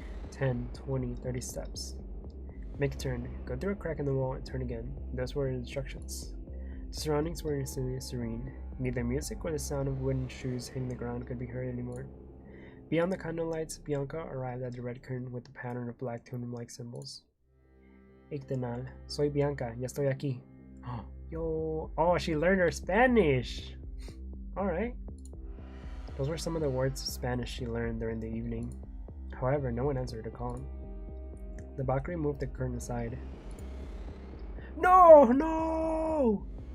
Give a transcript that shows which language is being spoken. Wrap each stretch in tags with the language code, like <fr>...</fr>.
<en>10, 20, 30 steps. Make a turn, go through a crack in the wall, and turn again. Those were the instructions. The surroundings were instantly serene. Neither music or the sound of wooden shoes hitting the ground could be heard anymore. Beyond the candle lights, Bianca arrived at the red curtain with the pattern of black tune-like symbols.</en> <es>Ictenal, soy Bianca, ya estoy aquí.</es> <en>Yo, oh, she learned her Spanish! Alright. Those were some of the words of Spanish she learned during the evening. However, no one answered her call. The Valkyrie moved the curtain aside. No! No!</en>